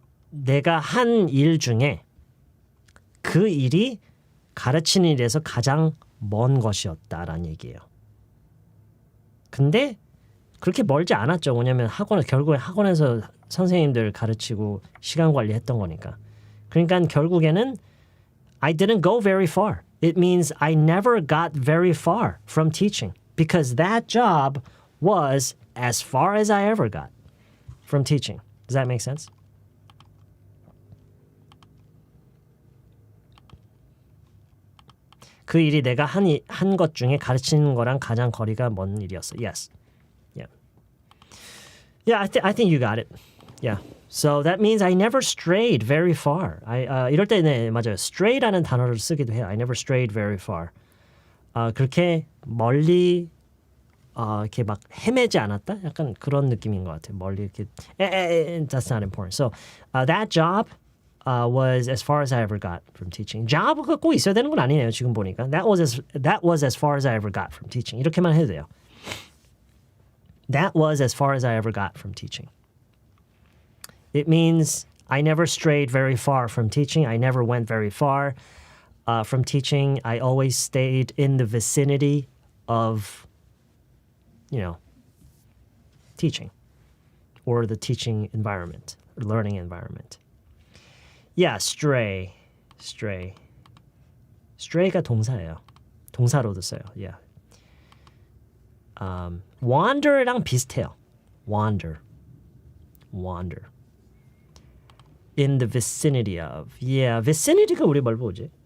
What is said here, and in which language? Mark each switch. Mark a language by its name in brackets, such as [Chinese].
[Korean] 내가 한 일 중에 그 일이 가르치는 일에서 가장 먼 것이었다라는 얘기예요. 근데 그렇게 멀지 않았죠. 왜냐면 결국에 학원에서 선생님들 가르치고 시간 관리했던 거니까. 그러니까 결국에는 [English] I didn't go very far. It means I never got very far from teaching because that job was as far as I ever got from teaching. Does that make sense? [Korean] 그 일이 내가 한 것 중에 가르치는 거랑 가장 거리가 먼 일이었어. [English] Yes. Yeah. Yeah, I think you got it. Yeah. So that means I never strayed very far. [Korean] 이럴 때 네, 맞아요. stray라는 단어를 쓰기도 해요. [English] I never strayed very far. [Korean] 그렇게 멀리 이렇게 막 헤매지 않았다? 약간 그런 느낌인 것 같아요. 멀리 이렇게 [English] that's not important. So that job was as far as I ever got from teaching. [Korean] job가 꼭 있어야 되는 건 아니네요. 지금 보니까. [English] That was as far as I ever got from teaching. [Korean] 이렇게만 해도 돼요. [English] That was as far as I ever got from teaching. It means I never strayed very far from teaching. I never went very far from teaching. I always stayed in the vicinity of, teaching or the teaching environment, or learning environment. Yeah, stray. [Korean] Stray가 동사예요. 동사로도 써요. Yeah. Wander랑 비슷해요. Wander. [English] In the vicinity of. Yeah, vicinity가 [Korean] 우리 뭘 보지?